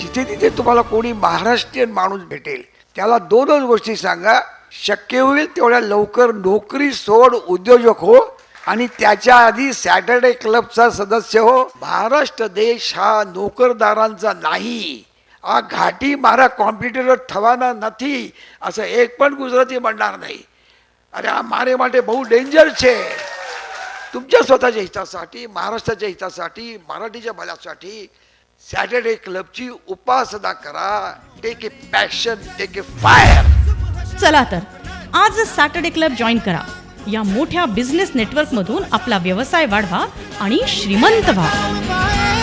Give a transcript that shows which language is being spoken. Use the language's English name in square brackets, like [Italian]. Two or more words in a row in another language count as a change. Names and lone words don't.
[Marathi] जिथे तिथे तुम्हाला कोणी महाराष्ट्रीयन माणूस भेटेल त्याला दोनच गोष्टी सांगा. शक्य होईल तेवढ्या लवकर नोकरी सोड, उद्योजक हो आणि त्याच्या आधी सॅटर्डे क्लबचा सदस्य हो. महाराष्ट्र देश हा नोकरदारांचा नाही, [Gujarati] આ ઘાટી મારા કોમ્પ્યુટર થવાના નથી [Marathi] असं एक पण गुजराती म्हणणार नाही. [Gujarati] अरे આ મારે માટે બહુ ડેન્જર છે. [Marathi] तुमच्या स्वतःच्या हितासाठी, महाराष्ट्राच्या हितासाठी, मराठीच्या भल्यासाठी सॅटर्डे क्लबची उपासना करा. [English] take a passion, take a fire. [Marathi] चला तर आजच सॅटर्डे क्लब जॉईन करा. या मोठ्या बिझनेस नेटवर्क मधून आपला व्यवसाय वाढवा आणि श्रीमंत व्हा.